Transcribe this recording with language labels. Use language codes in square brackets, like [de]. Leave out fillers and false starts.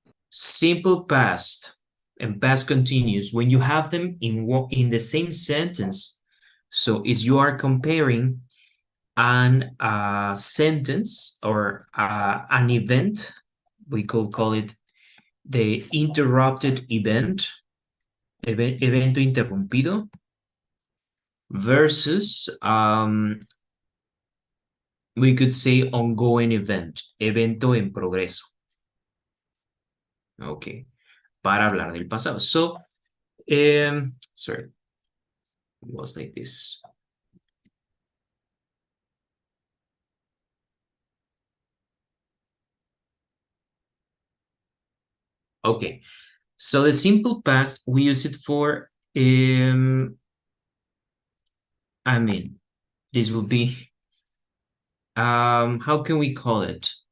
[en] Simple past and past continuous, when you have them in the same sentence, so is you are comparing an sentence or an event, we could call it the interrupted event, [es] evento interrumpido, [en] versus we could say ongoing event, [es] evento en progreso. Okay, para hablar del pasado. [en] So, sorry, it was like this. Okay, so the simple past, we use it for, I mean, this will be, how can we call it?